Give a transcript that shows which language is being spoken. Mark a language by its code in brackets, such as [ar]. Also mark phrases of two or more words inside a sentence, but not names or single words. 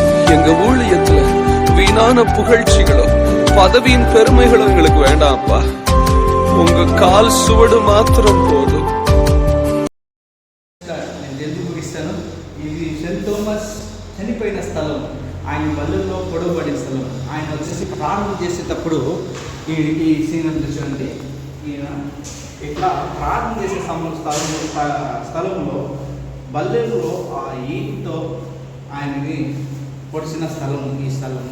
[ta] எங்க ஊழியத்துல வீணான புகழ்ச்சிகளும் பதவியின் பெருமைகளும் எங்களுக்கு வேண்டாம்ப்பா. உங்க கால் சுவடு [te] మాత్రం పోదు. నేను ముగిస్తాను. ఇది సెయింట్ థామస్ చనిపోయిన స్థలం, ఆయన బల్లెల్లో పొడవబడిన స్థలం. ఆయన వచ్చేసి ప్రార్థన చేసేటప్పుడు ఈ సీన్ అంతా చూడండి. ఈయన ఇట్లా ప్రార్థన చేసే స్థలంలో బల్లెల్లో ఆ ఈటితో ఆయనని పొడిచిన స్థలము ఈ స్థలము.